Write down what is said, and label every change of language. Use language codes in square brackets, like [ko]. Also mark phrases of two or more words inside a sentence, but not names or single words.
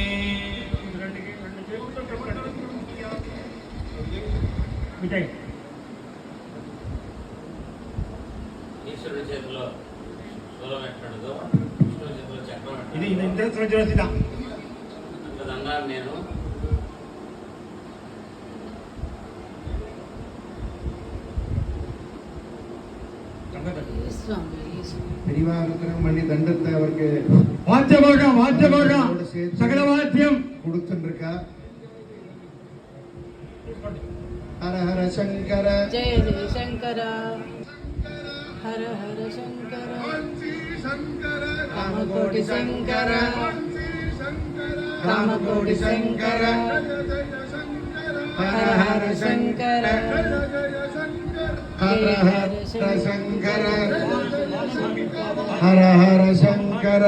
[te] ఈశ్వరుడి చేతిలో శూలం ఎక్కడదో విష్ణువు చేతిలో చక్రం ఎక్కడదో అంత దండాన్ని నేను [ta] பெரியவாருக்கிற மணி தண்டத்தை அவருக்கு வாத்தியமாக சகல வாத்தியம் கொடுத்துருக்கா. ஹர ஹர சங்கர [te] జయ జయ శంకర హర హర శంకర కామకోటి శంకర కామకోటి శంకర హర హర శంకర హర హర శంకర హర హర శంకర